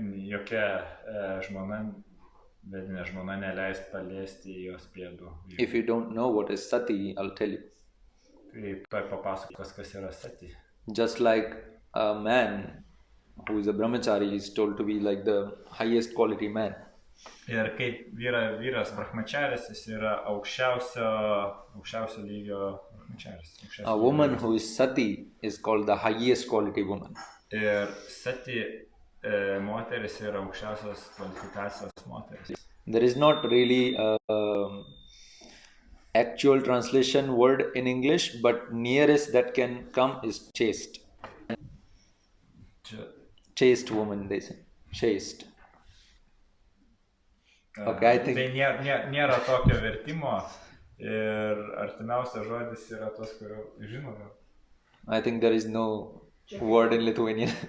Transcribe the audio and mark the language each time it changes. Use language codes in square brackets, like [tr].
[lt] Jokia žmona, vedinė žmona neleis paliesti jos pėdų. [en] If you don't know what is sati, I'll tell you. [lt] Tai tuoj papasakos, kas yra sati. [en] Just like a man who is a brahmachari is told to be like the highest quality man. [lt] Ir kaip vyras brahmacharis, jis yra aukščiausio lygio brahmacharis. [en] A woman who is sati is called the highest quality woman. [lt] Ir sati moteris yra aukščiausios kvalifikacijos moteris. [en] There is not really a actual translation word in English, but nearest that can come is chaste. Chaste woman, they say. Chaste. Okay, I think... [lt] Tai nėra tokio vertimo ir artimiausias žodis yra tos, kurio žinome. [en] I think there is no word in Lithuanian.